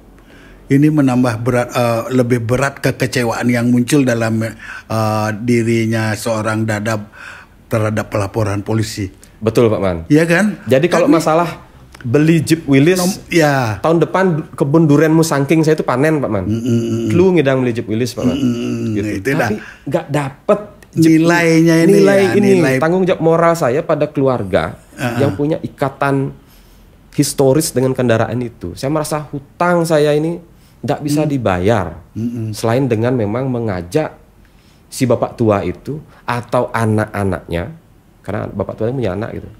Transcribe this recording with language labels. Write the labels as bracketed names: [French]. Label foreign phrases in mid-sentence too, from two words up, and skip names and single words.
[Indonesian] Ini menambah berat, lebih berat kekecewaan yang muncul dalam dirinya seorang Dadap terhadap pelaporan polisi. Betul Pak Man. Iya kan? Jadi kalau masalah beli Jeep Willys, tahun depan kebun durianmu sangking saya itu panen Pak Man. Lu ngidang beli Jeep Willys Pak Man. Gitu. Tapi nggak dapet nilainya ini. Nilai tanggung jawab moral saya pada keluarga yang punya ikatan historis dengan kendaraan itu. Saya merasa hutang saya ini nggak bisa dibayar, selain dengan memang mengajak si bapak tua itu atau anak-anaknya, karena bapak tua punya anak gitu.